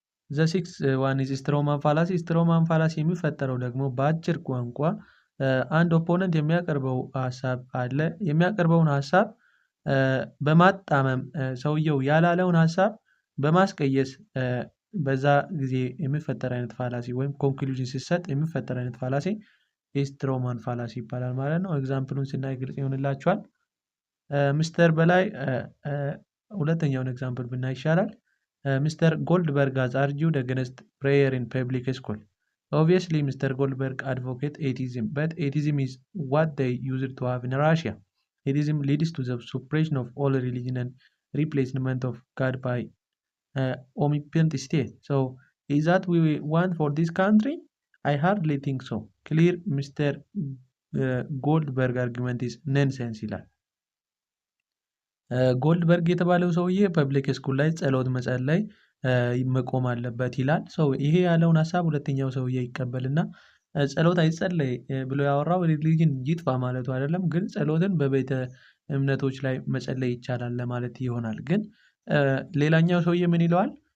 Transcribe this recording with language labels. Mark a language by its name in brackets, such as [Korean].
[English] ዘ ሲክስ ዋን ኢዝ ስትሮማን ፋላሲ። [Amharic] ስትሮማን ፋላሲ የሚፈጠረው ደግሞ በአጭር ቋንቋ አንድ ኦፖነንት የሚያቀርበው ሀሳብ አለ። የሚያቀርበውን ሀሳብ በማጣመም ሰውየው ያላለውን ሀሳብ በማስቀየስ በዛ ጊዜ የሚፈጠር አይነት ፋላሲ ወይም ኮንክሉዥን ሲሰጥ የሚፈጠር አይነት ፋላሲ ስትሮማን ፋላሲ ይባላል ማለት ነው። ኤግዛምፕሉን ስናይ ግልጽ ይሆንላችኋል። ሚስተር በላይ ሁለተኛውን ኤግዛምፕል ብናይ ይሻላል። Mr. [English] Goldberg has argued against prayer in public school. Obviously, Mr. Goldberg advocates atheism, but atheism is what they used to have in Russia. Atheism leads to the suppression of all religion and replacement of God by omnipotent state. So, is that we want for this country? I hardly think so. Clear Mr. Goldberg argument is nonsense [Amharic] ይላል። ጎልድበርግ የተባለው ሰውዬ ፐብሊክ ስኩል ላይ ጸሎት መጸለይ መቆም አለበት ይላል። ሰው ይሄ ያለውን ሀሳብ ሁለተኛው ሰውዬ ይቀበልና ጸሎት አይጸለይ ብሎ ያወራው ሪሊጅን ይጥፋ ማለቱ አይደለም፣ ግን ጸሎትን በቤተ እምነቶች ላይ መጸለይ ይቻላል ለማለት ይሆናል። ግን ሌላኛው ሰውዬ ምን ይለዋል?